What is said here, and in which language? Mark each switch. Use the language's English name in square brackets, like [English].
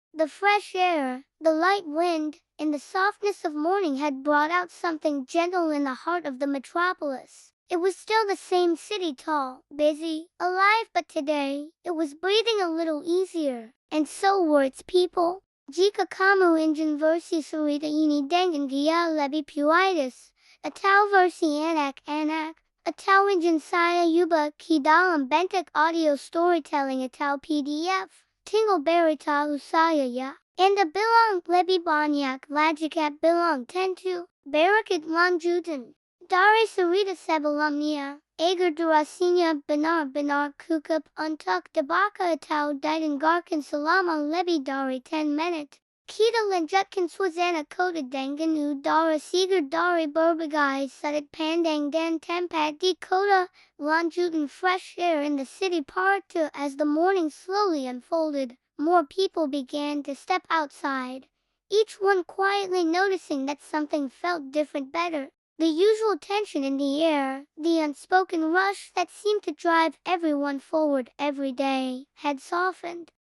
[English] The fresh air, the light wind, and the softness of morning had brought out something gentle in the heart of the metropolis. It was still the same city, tall, busy, alive, but today it was breathing a little easier, and so were its people. [Indonesian] Jika kamu ingin versi cerita ini dengan dia lebih puitis, atau versi anak-anak, atau ingin saya ubah ke dalam bentuk audio storytelling atau PDF, tinggal beritahu saya ya. Anda bilang lebih banyak lajikat bilang tentu, berikut lanjutan. Dari cerita sebelumnya, agar durasinya benar-benar cukup untuk dibaca atau didengarkan selama lebih dari 10 menit. Kita lanjutkan suasana kota dengan udara segar dari berbagai sudut pandang dan tempat di kota. [English] Lanjutan fresh air in the city part 2. As the morning slowly unfolded, more people began to step outside, each one quietly noticing that something felt different, better. The usual tension in the air, the unspoken rush that seemed to drive everyone forward every day, had softened.